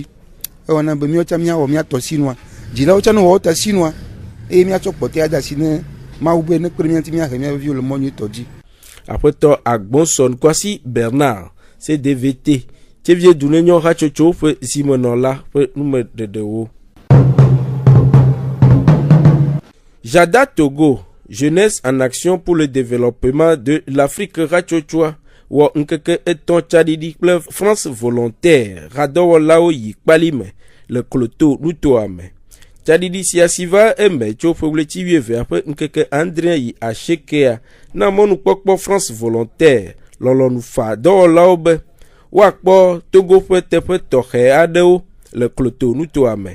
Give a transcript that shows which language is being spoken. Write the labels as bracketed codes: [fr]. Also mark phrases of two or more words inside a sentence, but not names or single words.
[ee] Ewɔna be míawo tsã míawɔ míatɔ sinua dzilawo tsã ne wɔ wotɔ sinua eye míatsɔ kpɔtɔe ade asi ne Mawu be ne kpe ɖe mía ŋuti míahe míabe viwo le mɔ nyuitɔ dzi. Aƒetɔ Agbɔnsɔn Kwasi Bernard CDVT tsevie dunenyo hatsotso ƒe zimenɔla ƒe numeɖeɖewo. Jada Togo, [fr] Jeunesse en action pour le développement de l'Afrique [ee] hatsotsoa wɔ ŋkeke etɔ̃ tsaɖiɖi kple France volontaire hadɔwɔlawo yi kpali me le kloto nutoa me. Tsaɖiɖi sia si va eme tso ƒewleti 12 ƒe ŋkeke andre yi ashekea na mɔnukpɔkpɔ France volontaire lɔlɔnu fa dɔwɔlawo be woakpɔ Togo ƒe teƒe tɔxɛ aɖewo le kloto nutoa me.